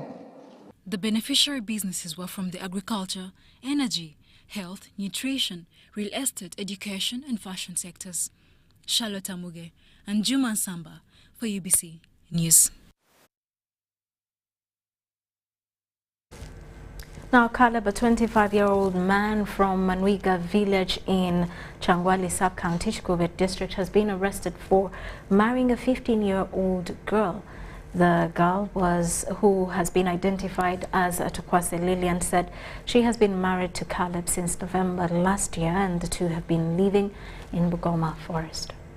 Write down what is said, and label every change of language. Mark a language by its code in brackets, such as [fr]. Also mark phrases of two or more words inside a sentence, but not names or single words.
[en] The beneficiary businesses were from the agriculture, energy, health, nutrition, real estate, education, and fashion sectors. Charlotte Amuge and Juma Samba for UBC News. Now, Caleb, a 25-year-old man from Manwiga village in Changwali sub-county, Chikubet district, has been arrested for marrying a 15-year-old girl. The girl who has been identified as Tukwase Lillian, said she has been married to Caleb since November last year, and the two have been living in Bugoma Forest.